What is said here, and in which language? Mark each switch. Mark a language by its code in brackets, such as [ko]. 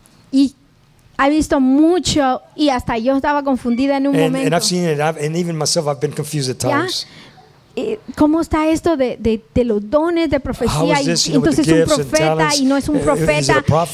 [es] Y he visto mucho, y hasta yo estaba confundida en un momento. [en] And I've seen it, and even myself, I've been confused at times. [es] ¿Cómo está esto de los dones de profecía? Y entonces es un profeta y no es un profeta.